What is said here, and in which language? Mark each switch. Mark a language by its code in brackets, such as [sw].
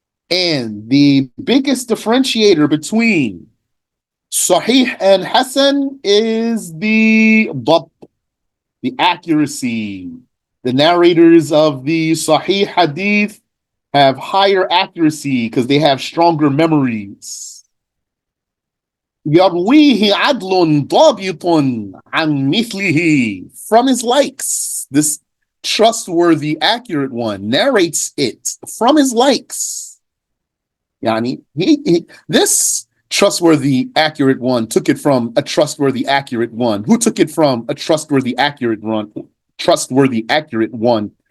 [en] And the biggest differentiator between sahih and hasan is the dabt, the accuracy. The narrators of the sahih hadith have higher accuracy because they have stronger memories. [ar] يَرْوِيهِ عَدْلٌ ضَابِطٌ عَنْ مِثْلِهِ, [en] from his likes. This trustworthy, accurate one narrates it from his likes. Yani, this trustworthy, accurate one, took it from a trustworthy, accurate one. Who took it from a trustworthy, accurate one? Trustworthy, accurate one.